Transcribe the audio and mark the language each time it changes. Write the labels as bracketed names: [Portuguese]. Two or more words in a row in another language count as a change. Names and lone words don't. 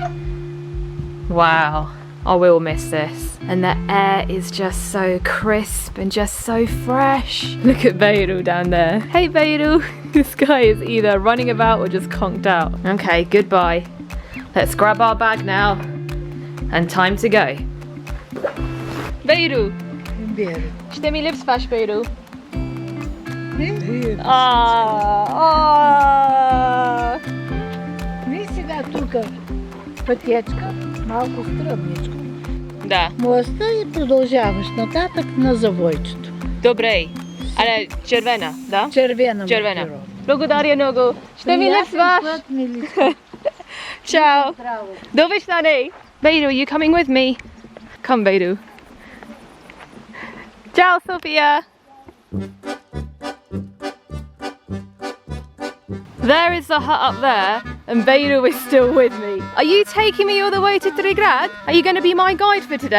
[English] Wow, I will miss this. And the air is just so crisp and just so fresh. Look at Beiru down there. Hey Beiru. This guy is either running about or just conked out. Okay, goodbye. Let's grab our bag now. And time to go. Beiru. Işte mi lips fash Beiru? [Bulgarian] Сега тук пътечка, малко стръмничко. Да. Моста и продължаваш нататък на завойчето. Добре. Але червена, да? Червена. Червена. Благодаря много. Ще ми липсваш. Чао. До виждане. [English] Beidou, are you coming with me? Come, Beidou. Ciao, Sophia. There is the hut up there, and Beidou is still with me. Are you taking me all the way to Trigrad? Are you going to be my guide for today?